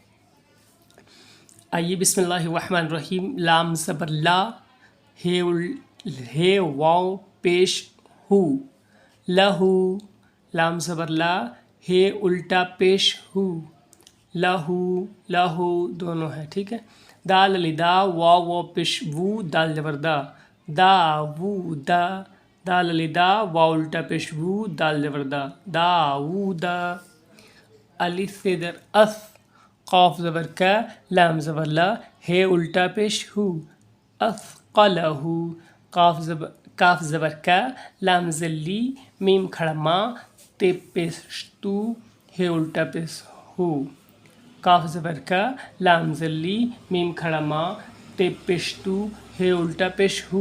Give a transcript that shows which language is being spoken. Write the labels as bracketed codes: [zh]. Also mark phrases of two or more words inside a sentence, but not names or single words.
[ar] آئیے بسم اللہ الرحمن الرحیم۔ [ur] لام زبر لا، ہے واو پیش ہو، لہو۔ لام زبر لا، ہے الٹا پیش ہو، لہو، لہو دونوں ہیں، ٹھیک ہے۔ دال علی دا، واو پیش وو، دال زبر دا، دا وو دا۔ دال علی دا، واو الٹا پیش وو، دال زبر دا، دا وو دا۔ الف زبر اف، قاف زبر کا، لام زبر لا، ہے الٹا پیش ہو، اثقلہ۔ کاف زبر کا، لام زلی، میم کھڑا ماں، تے پیش تو، ہے الٹا پیش ہو۔ کاف زبر کا، لام زلی، میم کھڑا ماں، تے پیش تو، ہے الٹا پیش ہو۔